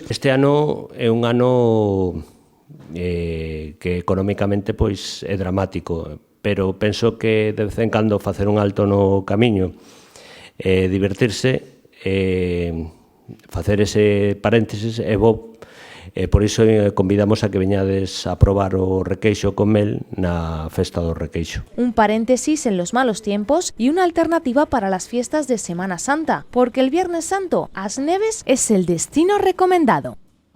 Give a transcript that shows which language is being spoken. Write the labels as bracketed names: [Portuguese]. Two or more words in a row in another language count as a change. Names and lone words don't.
[Galician] Este ano é un ano que económicamente pois é dramático, pero penso que de vez en cando facer un alto no camiño, divertirse, facer ese paréntesis é bo. Por iso convidamos a que veñades a probar o requeixo con mel na festa do requeixo. [Spanish] Un paréntesis en los malos tiempos y una alternativa para las fiestas de Semana Santa, porque el Viernes Santo, As Neves es el destino recomendado.